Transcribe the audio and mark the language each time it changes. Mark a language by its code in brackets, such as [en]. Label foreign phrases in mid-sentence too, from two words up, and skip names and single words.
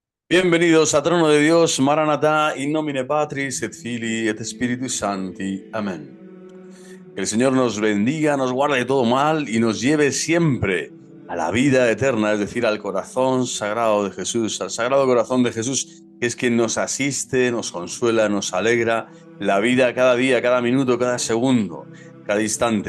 [es] Bienvenidos a Trono de Dios, [la] Maranatá, in nomine Patris et Filii et Spiritus Sancti. [es] Amén. Que el Señor nos bendiga, nos guarde de todo mal y nos lleve siempre a la vida eterna, es decir, al corazón sagrado de Jesús, al sagrado corazón de Jesús, que es quien nos asiste, nos consuela, nos alegra la vida cada día, cada minuto, cada segundo, cada instante.